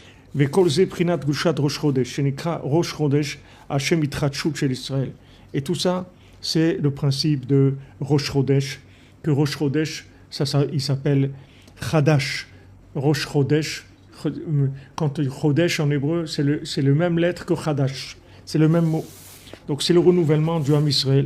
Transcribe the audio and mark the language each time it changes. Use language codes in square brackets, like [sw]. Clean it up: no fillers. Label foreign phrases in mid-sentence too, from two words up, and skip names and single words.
[he] וכל זה בחינת קדושת ראש חודש, שנקרא ראש חודש, השם התחדשות של ישראל. [fr] Et tout ça, c'est le principe de [he] ראש חודש, [fr] que [he] ראש חודש, [fr] il s'appelle Chadash. [he] ראש חודש, [fr] quand Chodesh en hébreu, c'est le même lettre que Chadash. C'est le même mot. Donc c'est le renouvellement du [he] עם ישראל.